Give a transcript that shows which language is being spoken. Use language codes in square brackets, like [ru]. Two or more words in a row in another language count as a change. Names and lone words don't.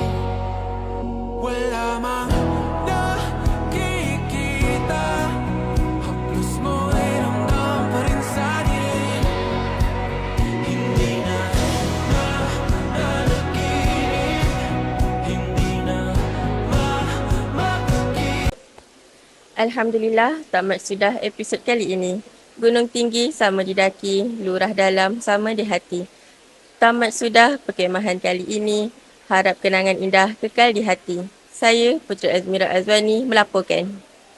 [tl] Wala mang nakikita, haplos mo'y ramdam pa rin sa dilim. Hindi na nanaginip, hindi na mapagising. [ms] Alhamdulillah, tamat sudah episod kali ini. Gunung tinggi sama didaki, lurah dalam sama di hati. Tamat sudah perkhemahan kali ini. Harap kenangan indah kekal di hati. Saya Puteri Azmira Azwani melaporkan.